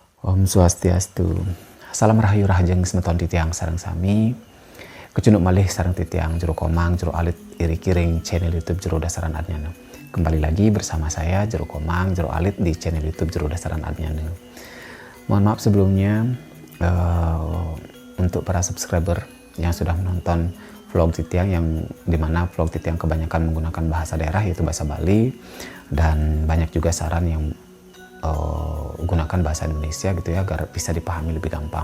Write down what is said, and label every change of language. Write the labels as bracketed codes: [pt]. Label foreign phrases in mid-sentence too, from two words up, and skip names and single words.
[ban] Om Swastiastu. Salam rahayu rahajeng semeton titiang sareng sami. Kecunduk malih sareng titiang jero komang, jero alit iri kiring channel YouTube Jero Dasaran Adnyana. [id] Kembali lagi bersama saya Jero Komang, Jero Alit di channel YouTube Jero Dasaran Adnyana. Mohon maaf sebelumnya untuk para subscriber yang sudah menonton vlog titiang, yang dimana vlog titiang kebanyakan menggunakan bahasa daerah yaitu bahasa Bali, dan banyak juga saran yang gunakan bahasa Indonesia gitu ya agar bisa dipahami lebih gampang.